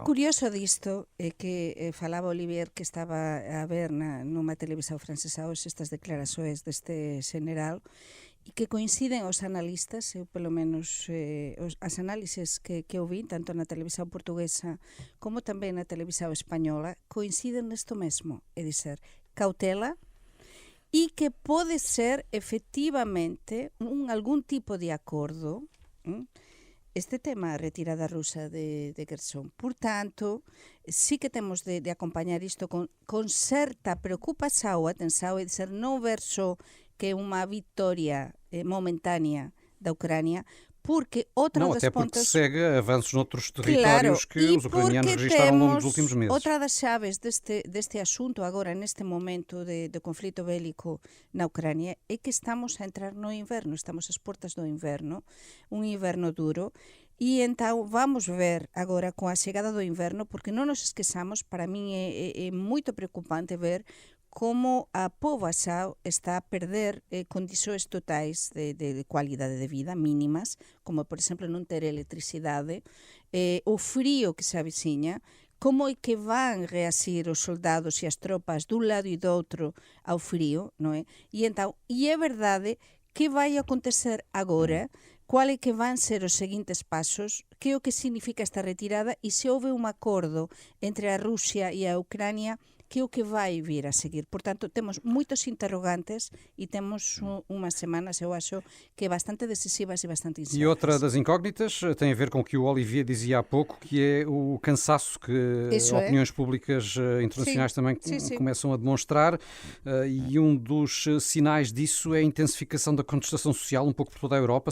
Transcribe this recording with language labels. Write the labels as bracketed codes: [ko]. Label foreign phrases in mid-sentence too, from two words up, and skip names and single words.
[gl] O curioso disto é que falaba Olivier que estaba a ver [pt] numa televisão francesa [gl] hoxe estas declarações deste general e que coinciden os analistas, eu pelo menos as análises que eu vi, tanto na televisão portuguesa como tamén na televisão española, coinciden nesto mesmo, é dizer, cautela e que pode ser efectivamente algún tipo de acordo este tema a retirada rusa de Kherson. Portanto, sí que temos de acompañar isto con certa preocupación, atenção, é dizer, non ver só que é unha vitória momentánea da Ucrânia, porque outra das [pt] até porque pontas... segue avanços noutros territórios que os ucranianos registraram ao longo dos últimos meses. Outra das chaves deste assunto agora, neste momento de conflito bélico na Ucrânia, é que estamos a entrar no inverno, estamos às portas do inverno, un inverno duro, e então vamos ver agora com a chegada do inverno, porque [gl] non nos esqueçamos, [pt] para mim é muito preocupante ver como a poboação está a perder condições totais de qualidade de vida mínimas, [gl] como por exemplo non ter electricidade, o frío que se avicinha, como é que van reasir os soldados e as tropas dun lado e do outro ao frío, non é? E é verdade que vai acontecer agora, qual é que van ser os seguintes pasos, que é o que significa esta retirada e se houve un acordo entre a Rusia e a Ucrânia, que é o que vai vir a seguir. Portanto, temos moitos interrogantes e temos umas semanas, eu acho, que bastante decisivas e bastante incertas. [pt] E outra das incógnitas tem a ver com o que o Olivier dizia há pouco, que é o cansaço que opiniões públicas internacionais também começam a demonstrar, e um dos sinais disso é a intensificação da contestação social um pouco por toda a Europa.